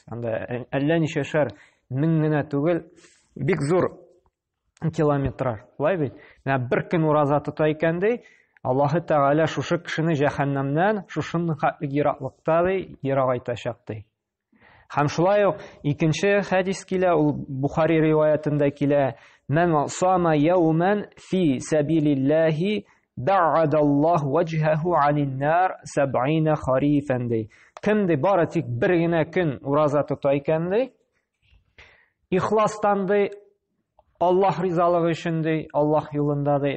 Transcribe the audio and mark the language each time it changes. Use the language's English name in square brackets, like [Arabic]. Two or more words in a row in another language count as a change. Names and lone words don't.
[Tatar] Анда әллә ничәшәр мең генә түгел, бик зур километрлар. Шулай бит. Менә бер көн ураза тота икән ди, Аллаһ таала шушы кешене җәһәннәмнән, шушының хәтлек ераклыкта ди, ерагайтачак ди. Һәм шулай ук икенче хадис килә, ул Бухари риваятында килә: [Arabic] "من صام يوما في سبيل الله باعد الله وجهه عن النار 70 خريفا" ди. [Tatar] Кем ди бары тик бер генә көн ураза тота икән ди, ихластан ди, Аллаһ ризалыгы өчен ди, Аллаһ юлында ди.